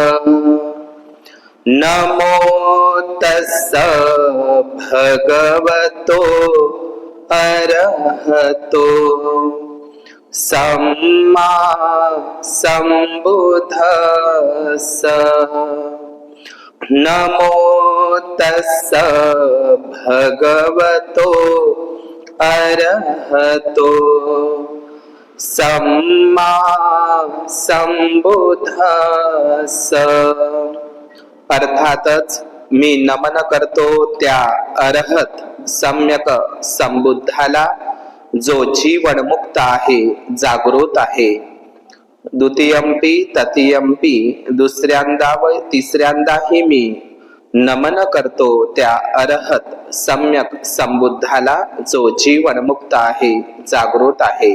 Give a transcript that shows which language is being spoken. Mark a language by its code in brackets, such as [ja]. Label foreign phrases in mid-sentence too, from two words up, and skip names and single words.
[pi] नमो तस्स भगवतो अरहतो सम्मा सम्बुद्धस्स। नमो तस्स भगवतो अरहतो सम्मा सम्बुद्धस्स। [mr] अर्थातच मी नमन करतो त्या अरहत सम्यक संबुद्धाला, जो जीवनमुक्त आहे, जागृत आहे. [pi] द्वितीयंपि तृतीयंपि, [mr] दुसऱ्यांदा व तिसऱ्यांदाही मी नमन करतो त्या अरहत सम्यक संबुद्धाला, जो जीवनमुक्त आहे, जागृत आहे.